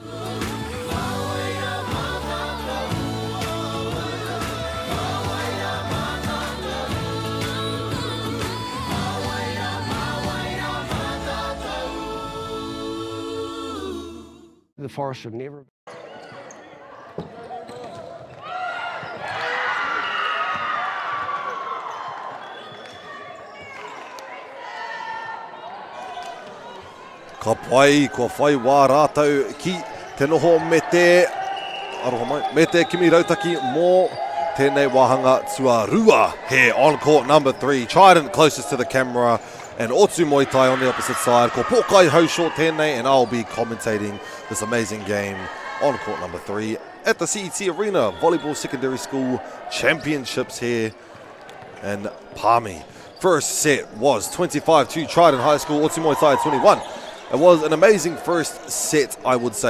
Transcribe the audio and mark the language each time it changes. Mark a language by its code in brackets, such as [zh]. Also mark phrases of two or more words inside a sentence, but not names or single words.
[en] The forest should never... [mi] Ka pai, ko whai wā rātau ki te noho me te, aroha mai, me te kimi rautaki mō tēnei wāhanga tuarua [en] here on court number 3. Trident closest to the camera, and Ōtūmoetai on the opposite side. [mi] Ko pōkai hau short tēnei, [en] and I'll be commentating this amazing game on court number 3 at the CET Arena Volleyball Secondary School Championships here in Palmy. First set was 25-2 Trident High School, Ōtūmoetai 21. It was an amazing first set, I would say.